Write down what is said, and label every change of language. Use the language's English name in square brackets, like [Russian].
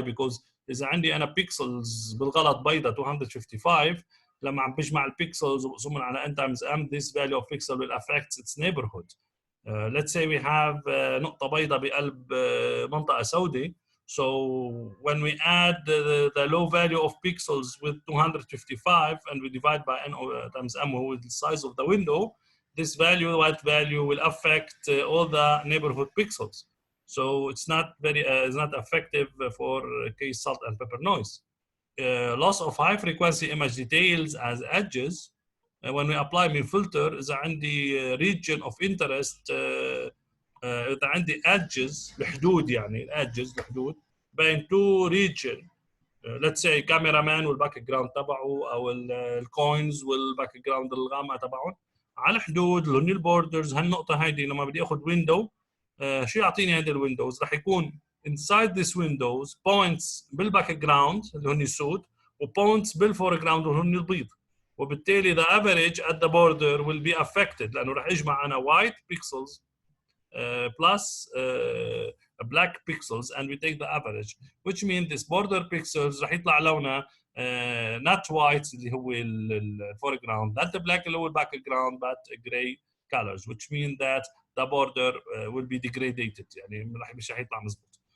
[English] Because [Arabic] إذا عندي أنا [English] pixels [Arabic] بالغلط بيضة [English] 255, [Arabic] لما عم بجمع البيكسلز وبقسمهم على [English] n times m, this value of pixel will affect its neighborhood. Let's say we have [Arabic] نقطة بيضة بقلب منطقة سوداء. [English] So when we add the low value of pixels with 255 and we divide by n times m, with the size of the window, this value, white value, will affect all the neighborhood pixels. So it's not effective for case salt and pepper noise. Loss of high frequency image details as edges. When we apply mean filter, [Arabic] إذا عندي [English] region of interest, إذا عندي edges الحدود, [Arabic] يعني [English] edges [Arabic] الحدود بين [English] two region. Let's say cameraman [Arabic] والباك جراوند تبعه أو الكوينز والباك جراوند الغامقة تبعهم على حدود اللي هن البوردرز. هالنقطة هيدي لما بدي آخذ ويندو، شو يعطيني هيدي الويندوز؟ رح يكون [English] inside this windows points [Arabic] بالباك جراوند اللي هن السود وpoints بالفورجراوند اللي هن البيض. وبالتالي [English] the average at the border will be affected [Arabic] لأنه رح يجمع أنا [English] white pixels plus black pixels and we take the average, which means this border pixels [Arabic] رح يطلع لونها [English] not white [Arabic] اللي هو الفورجراوند, [English] not the black [Arabic] اللي هو الباك جراوند, [English] but gray colors, which means that the border will be degraded, [Arabic] يعني مش رح يطلع مظبوط.